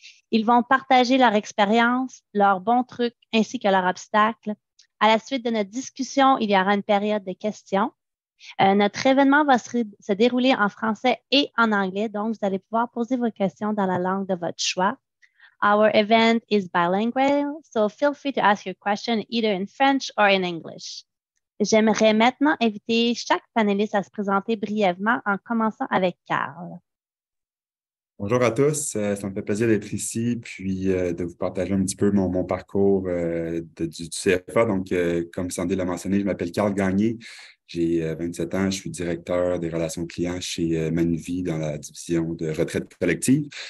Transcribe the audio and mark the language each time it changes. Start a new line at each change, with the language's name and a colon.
French: Ils vont partager leur expérience, leurs bons trucs ainsi que leurs obstacles. À la suite de notre discussion, il y aura une période de questions. Notre événement va se dérouler en français et en anglais, donc vous allez pouvoir poser vos questions dans la langue de votre choix.
English: Our event is bilingual, so feel free to ask your question either in French or in English.
French: J'aimerais maintenant inviter chaque panéliste à se présenter brièvement en commençant avec Carl. Bonjour à tous, ça me fait plaisir d'être ici puis de vous partager un petit peu mon parcours du CFA. Donc, comme Sandy l'a mentionné, je m'appelle Carl Gagné, j'ai 27 ans, je suis directeur des relations clients chez Manuvie dans la division de retraite collective.